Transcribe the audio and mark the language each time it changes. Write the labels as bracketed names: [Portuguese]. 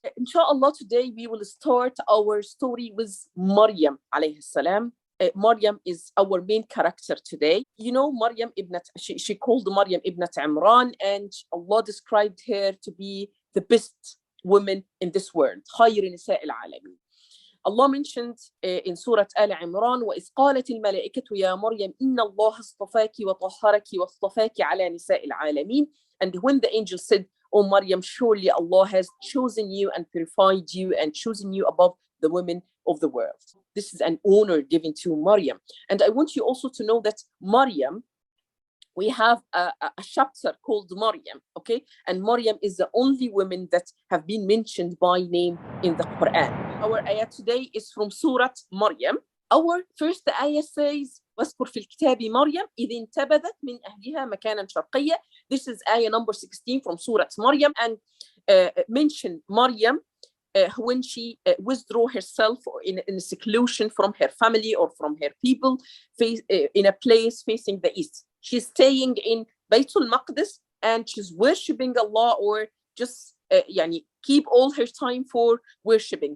[English] Inshallah, today we will start our story with Mariam alayhi salam. Mariam is our main character today. You know, Mariam she called Mariam ibnat Imran, and Allah described her to be the best woman in this world. [Arabic] خير نساء العالمين. [English] Allah mentioned in Surah Al Imran, [Arabic] وَإِذْ قَالَتِ الْمَلَائِكَةُ يَا مَرْيَمْ إِنَّ اللَّهَ اصْطَفَاكِ وَطَهَّرَكِ وَاصْطَفَاكِ عَلَى نِسَاءِ الْعَالَمِينَ. [English] And when the angel said, "O Maryam, surely Allah has chosen you and purified you and chosen you above the women of the world." This is an honor given to Maryam. And I want you also to know that Maryam, we have a chapter called Mariam, okay? And Mariam is the only woman that have been mentioned by name in the Quran. Our ayah today is from Surah Mariam. Our first ayah says, [Arabic] واذكر في الكتاب مريم إذ انتبذت من أهلها مكانا شرقيا. [English] This is ayah number 16 from Surah Mariam, and mention Mariam when she withdrew herself in a seclusion from her family or from her people, in a place facing the east. She's staying in Baytul Maqdis, and she's worshipping Allah, or just keep all her time for worshipping.